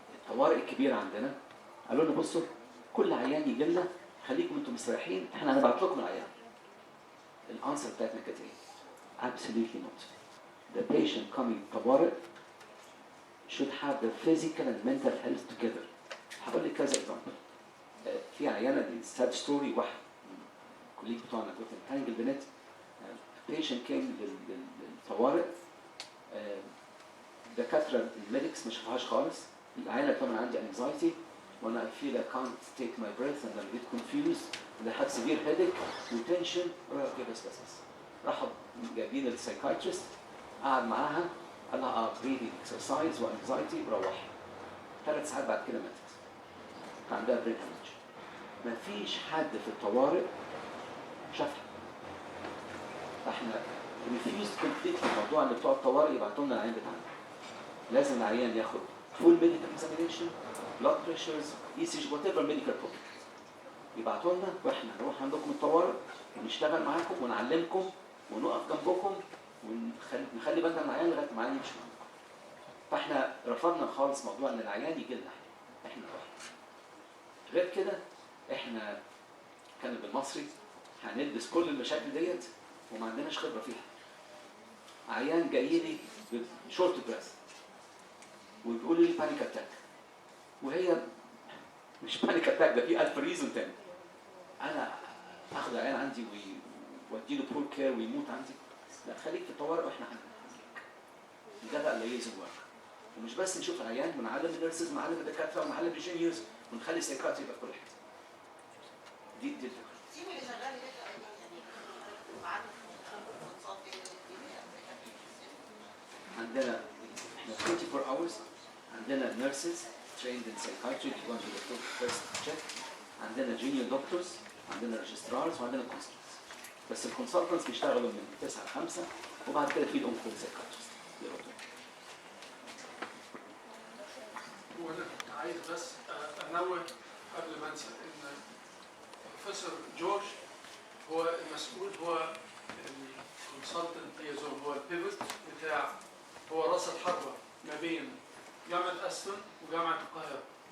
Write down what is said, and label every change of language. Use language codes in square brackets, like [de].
[ar] الطوارئ الكبيرة عندنا قالوا لنا بصوا كل عيان يجي لنا خليكم انتم مستريحين احنا هنبعت لكم العيان. الانسر بتاعتنا كانت ايه؟ [en] Absolutely not. The patient coming طوارئ should have the physical and mental health together. [ar] هقول لك كذا example. في عيانة دي [en] sad story [ar] واحد كوليج بتوعنا كنت هانجل بنت [en] patient came [ar] للطوارئ دكاترة الميديكس ما شافوهاش خالص. العيانة كمان عندي [en] anxiety when I feel I can't take my breath and I get confused and I have severe headache and tension [ar] بس راحوا جايبين السايكايترست قعد معاها قال لها [en] breathing exercise [ar] وانكزايتي وروح 3 ساعات بعد كده ماتت. كان عندها برين هامج. ما فيش حد في الطوارئ شافها. فاحنا [en] refused completely [ar] موضوع ان بتوع الطوارئ يبعتوا لنا العيان بتاعنا. لازم العيان ياخد [en] full medical examination, blood pressures, ECG, whatever medical problem. [ar] يبعتوا لنا واحنا نروح عندكم الطوارئ ونشتغل معاكم ونعلمكم ونقف جنبكم ونخلي بالنا من العيان لغايه ما العيان يمشي معاكم. فاحنا رفضنا خالص موضوع ان العيان يجي لنا احنا نروح. غير كده احنا كان بالمصري هندرس كل المشاكل ديت وما عندناش خبره فيها. عيان جاي لي بشورت بريث وبيقولوا لي بانيك اتاك، وهي مش بانيك اتاك، ده في 1000 ريزون تاني. انا اخد العيان عندي وادي له بول كير ويموت عندي؟ لا، خليك في الطوارئ واحنا هنعالجك. ده بقى الليزن ورك. ومش بس نشوف العيان ونعلم النيرسز ونعلم الدكاتره ونعلم الجينيورز ونخلي السايكاتري يبقى في كل حته. دي الفكره. التيم اللي شغال يعني معانا عندنا احنا [en] 24 hours، عندنا nurses trained in psychiatry to go to the first check، عندنا junior doctors، عندنا registrars وعندنا consultants. [ar] بس الكونسلتنتس بيشتغلوا من 9 ل 5 وبعد كده في الام كول psychiatrist. وانا عايز بس انوه قبل ما انسى ان بروفيسور جورج هو المسؤول، هو الكونسلتنت ليزون، هو البيفوت بتاع، هو راس الحربه ما بين جامعه استون وجامعه القاهره.